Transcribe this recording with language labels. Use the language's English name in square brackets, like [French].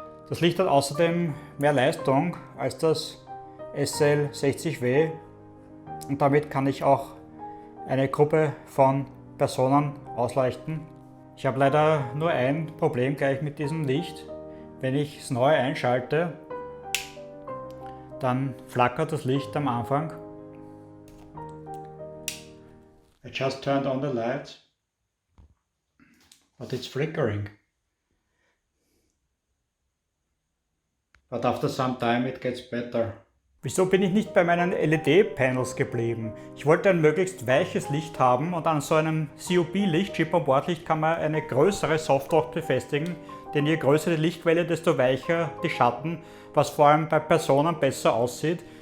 [German] Das Licht hat außerdem mehr Leistung als das SL60W und damit kann ich auch eine Gruppe von Personen ausleuchten. Ich habe leider nur ein Problem gleich mit diesem Licht. Wenn ich es neu einschalte, dann flackert das Licht am Anfang. [English] I just turned on the light, but it's flickering. But after some time it gets better. [German] Wieso bin ich nicht bei meinen LED-Panels geblieben? Ich wollte ein möglichst weiches Licht haben und an so einem COB-Licht, Chip-on-Board-Licht, kann man eine größere Softbox befestigen, denn je größer die Lichtquelle, desto weicher die Schatten, was vor allem bei Personen besser aussieht.